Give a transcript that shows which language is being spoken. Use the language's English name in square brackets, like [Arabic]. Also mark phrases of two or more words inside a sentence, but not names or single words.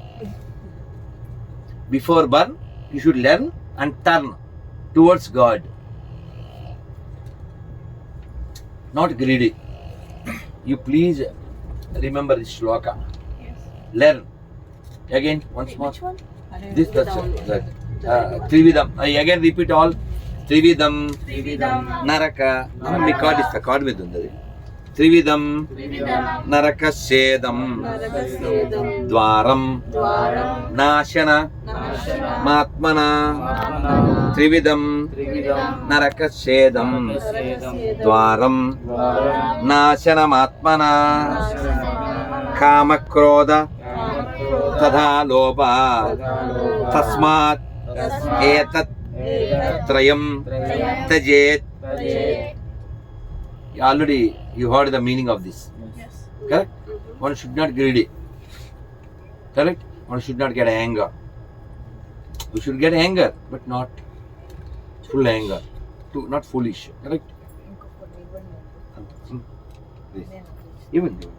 [English] Before burn, you should learn and turn towards God. Not greedy. You please remember this shloka. Yes. Learn. Again, once more. Which one? This, that's that. Trividam. I again repeat all. Trividam. Trividam. Naraka. [Telugu] మీ కార్డ్ ఇస్తా, కార్డ్ మీద ఉంది అది. [Sanskrit] త్రివిధం నరకస్యేదం ద్వారం నాశన మాత్మన. త్రివిధం నరకస్యేదం ద్వారం నాశనమాత్మన. కామక్రోధ తథా లోభ తస్మాత్ ఏతత్ త్రయం త్యజేత్. [English] Already you heard the meaning of this. Yes. Correct? One should not greedy. Correct? One should not get anger. We should get anger, but not full anger. Not foolish. Correct? This. Even.